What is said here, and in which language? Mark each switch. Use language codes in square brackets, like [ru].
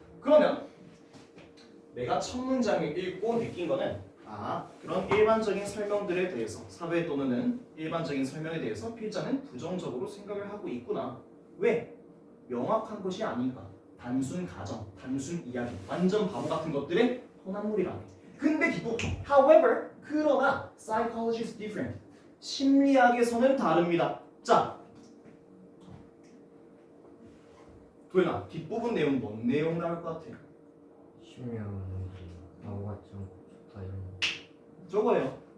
[ko] 그러면 내가 첫 문장을 읽고 느낀 거는 그런 일반적인 설명들에 대해서 사회에 떠도는 일반적인 설명에 대해서 필자는 부정적으로 생각을 하고 있구나. 왜? 명확한 것이 아닌가. 단순 가정, 단순 이야기, 완전 바보 같은 것들의 혼합물이라네. 근데 기본, [en] however, [ko] 그러나 [en] psychology is different. [ko] 심리학에서는 다릅니다. 자, 도현아, 뒷부분 내용 뭔 내용 나올 것 같아? 심리학은 바보 같지 않고 좋다 이런 거. 저거예요.